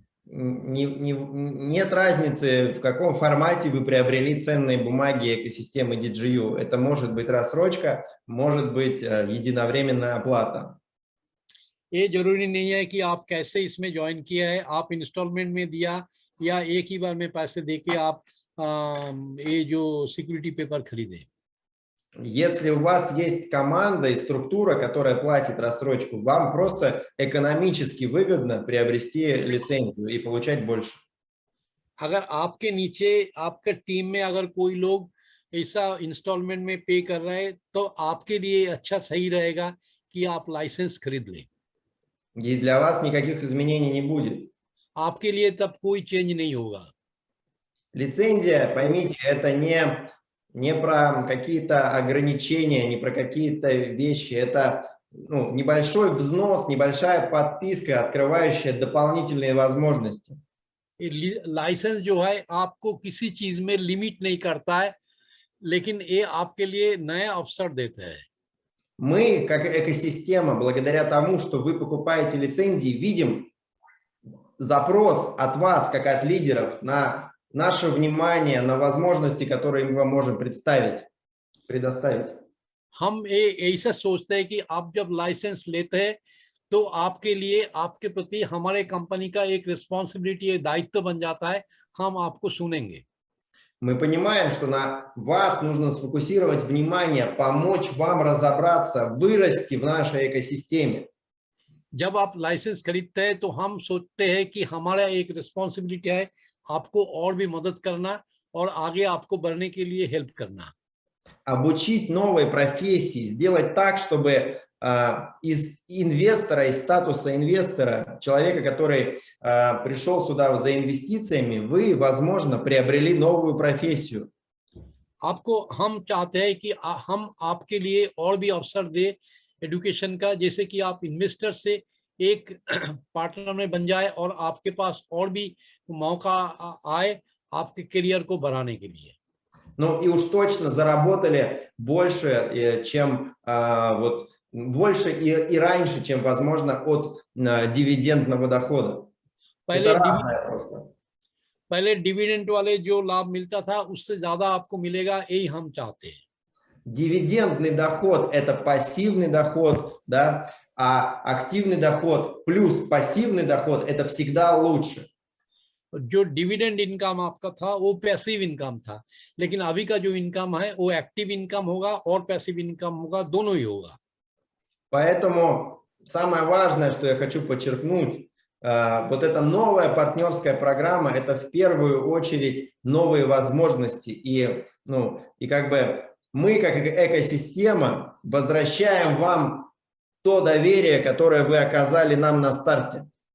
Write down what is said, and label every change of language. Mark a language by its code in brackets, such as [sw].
[ru] Нет разницы, в каком формате вы приобрели ценные бумаги экосистемы DGU. Это может быть рассрочка, может быть единовременная оплата. [hi] ये जरूरी नहीं है कि आप कैसे इसमें ज्वाइन किया है, आप इंस्टॉलमेंट में दिया या एक ही बार में पैसे देके आप ये जो सिक्योरिटी पेपर खरीदे। [ru] Если у вас есть команда и структура, которая платит рассрочку, вам просто экономически выгодно приобрести лицензию и получать больше. [hi] अगर आपके नीचे आपके टीम में अगर कोई लोग ऐसा इंस्टॉलमेंट में पे कर रहे हैं तो आपके लिए अच्छा सही रहेगा कि आप लाइसेंस खरीद लें। [ru] И для вас никаких изменений не будет. [hi] आपके लिए तब कोई चेंज नहीं होगा। [ru] Лицензия, поймите, это не про какие-то ограничения, не про какие-то вещи. Это ну, небольшой взнос, небольшая подписка, открывающая дополнительные возможности. [hi] लाइसेंस जो है आपको किसी चीज में लिमिट नहीं करता है, लेकिन ये आपके लिए नए अवसर देता है. [ru] Мы, как экосистема, благодаря тому, что вы покупаете лицензии, видим запрос от вас, как от лидеров, на наше внимание, на возможности, которые мы вам можем предоставить. [hi] हम ऐसा सोचते हैं कि आप जब लाइसेंस लेते हैं तो आपके लिए, आपके प्रति हमारे कंपनी का एक रिस्पॉन्सिबिलिटी, एक दायित्व बन जाता है. हम आपको सुनेंगे. [ru] Мы понимаем, что на вас нужно сфокусировать внимание, помочь вам разобраться, вырасти в нашей экосистеме. [hi] जब आप लाइसेंस खरीदते हैं तो हम सोचते हैं कि हमारा एक रिस्पॉन्सिबिलिटी है आपको और भी मदद करना और आगे आपको बढ़ने के लिए हेल्प करना. [ru] Обучить новой профессии, сделать так, чтобы из инвестора, из статуса инвестора, человека, который пришел сюда за инвестициями, вы, возможно, приобрели новую профессию. [hi] आपको हम चाहते हैं कि हम आपके लिए और भी अवसर दे एजुकेशन का, जैसे कि आप इन्वेस्टर से एक पार्टनर में बन जाए और आपके पास और भी मौका आए आपके करियर को बढ़ाने के लिए. [ru] Ну и уж точно заработали больше, чем больше и раньше, чем возможно от дивидендного дохода. Это разное просто. [hi] पहले डिविडेंड वाले जो लाभ मिलता था उससे ज्यादा आपको मिलेगा, यही हम चाहते हैं. [ru] Дивидендный доход – это пассивный доход, да, а активный доход плюс пассивный доход – это всегда лучше. [hi] जो डिविडेंड इनकम आपका था वो पैसिव इनकम था, लेकिन अभी का जो इनकम है वो एक्टिव इनकम होगा और पैसिव इनकम होगा, दोनों ही होगा. [ru] Поэтому самое важное, что я хочу подчеркнуть, вот эта новая партнерская программа – это в первую очередь новые возможности. И как бы мы, как экосистема, возвращаем вам то доверие, которое вы оказали нам на старте.